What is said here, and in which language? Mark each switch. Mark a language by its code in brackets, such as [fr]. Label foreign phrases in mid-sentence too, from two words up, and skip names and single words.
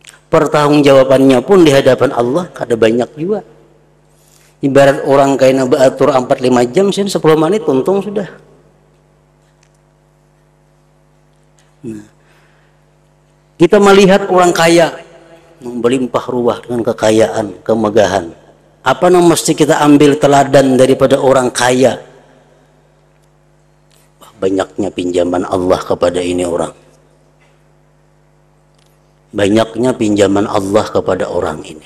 [id] pertanggungjawabannya pun di hadapan Allah kada banyak juga. Ibarat orang kaya beratur 4-5 jam, 10 menit untung sudah. Nah, kita melihat orang kaya berlimpah ruah dengan kekayaan, kemegahan. Apa yang mesti kita ambil teladan daripada orang kaya? Banyaknya pinjaman Allah kepada ini orang. Banyaknya pinjaman Allah kepada orang ini.